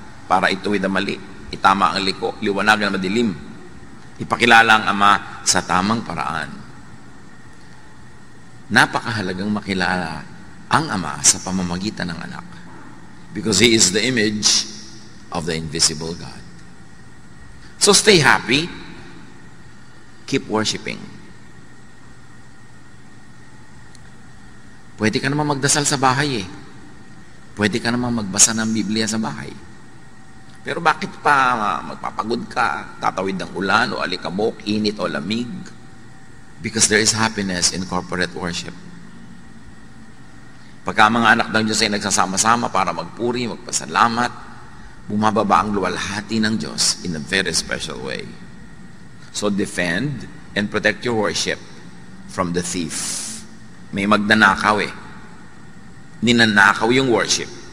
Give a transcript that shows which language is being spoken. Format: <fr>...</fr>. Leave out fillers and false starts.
<tl>Para ituwid ang mali, itama ang liko, liwanagan ang madilim. Ipakilala ang Ama sa tamang paraan. Napakahalagang makilala ang Ama sa pamamagitan ng anak.</tl> <en>Because He is the image of the invisible God. So stay happy. Keep worshiping.</en> <tl>Pwede ka naman magdasal sa bahay eh. Pwede ka naman magbasa ng Biblia sa bahay. Pero bakit pa magpapagod ka, tatawid ng ulan o alikabok, init o lamig?</tl> <en>Because there is happiness in corporate worship.</en> <tl>Pagka mga anak ng Diyos ay nagsasama-sama para magpuri, magpasalamat, bumababa ang luwalhati ng Diyos</tl> <en>in a very special way. So defend and protect your worship from the thief.</en> <tl>May magnanakaw eh. Ninanakaw yung worship.</tl>